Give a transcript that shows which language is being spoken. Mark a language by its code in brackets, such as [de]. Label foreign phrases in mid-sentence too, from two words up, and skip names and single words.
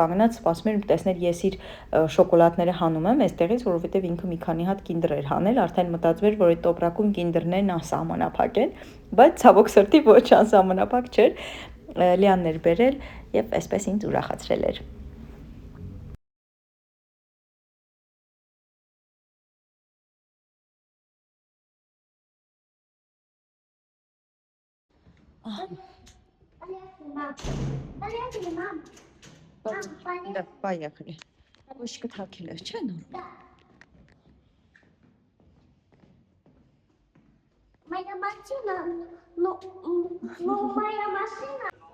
[hy] կանգնած սպասում էր տեսնել ես իր շոկոլադները հանում եմ այստեղից, որովհետև ինքը մի քանի հատ կինդեր էր հանել, արդեն մտածում էր, որ այդ տոպրակում կինդերներն անսահմանափակ են, բայց ցավոք սրտի ոչ անսահմանափակ չէր։ Լիանն էր բերել եւ այսպես ինձ ուրախացրել էր։ [ru] Да, поехали. [hy] Авоська թաքել էր, չէ՞ նոր։ [ru] Моя машина, моя машина.